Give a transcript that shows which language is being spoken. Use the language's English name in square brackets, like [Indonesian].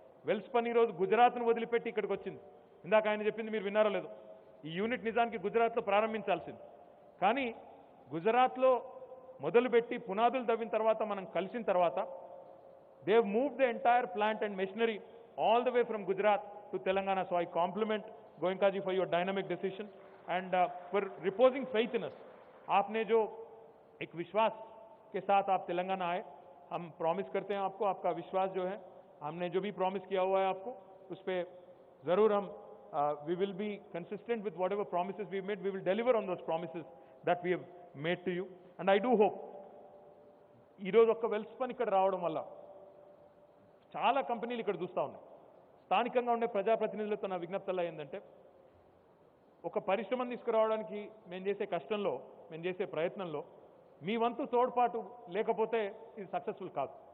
[Telugu] వెల్స్పన్ ఈరోజు గుజరాత్ను వదిలిపెట్టి ఇక్కడికి వచ్చింది. ఇందాక ఆయన చెప్పింది మీరు విన్నారో లేదో, ఈ యూనిట్ నిజానికి గుజరాత్లో ప్రారంభించాల్సింది. కానీ గుజరాత్లో మొదలుపెట్టి పునాదులు తవ్విన తర్వాత మనం కలిసిన తర్వాత [English] They have moved the entire plant and machinery all the way from Gujarat to Telangana. So I compliment Goenka ji for your dynamic decision and for reposing faith in us. [Hindi] आपने जो एक विश्वास के साथ आप तेलंगाना आए, हम प्रॉमिस करते हैं आपको, आपका विश्वास जो है, हमने जो भी प्रॉमिस किया हुआ है आपको, उस पर ज़रूर हम [English] we will be consistent with whatever promises we made. We will deliver on those promises that we have made to you. And I do hope [Telugu] ఈరోజు ఒక్క వెల్స్పన్ ఇక్కడ రావడం వల్ల చాలా కంపెనీలు ఇక్కడ చూస్తూ ఉన్నాయి. స్థానికంగా ఉండే ప్రజాప్రతినిధులతో నా విజ్ఞప్తల్లో ఏంటంటే, ఒక పరిశ్రమను తీసుకురావడానికి మేము చేసే కష్టంలో, మేము చేసే ప్రయత్నంలో మీ వంతు తోడ్పాటు లేకపోతే ఇది సక్సెస్ఫుల్ కాదు.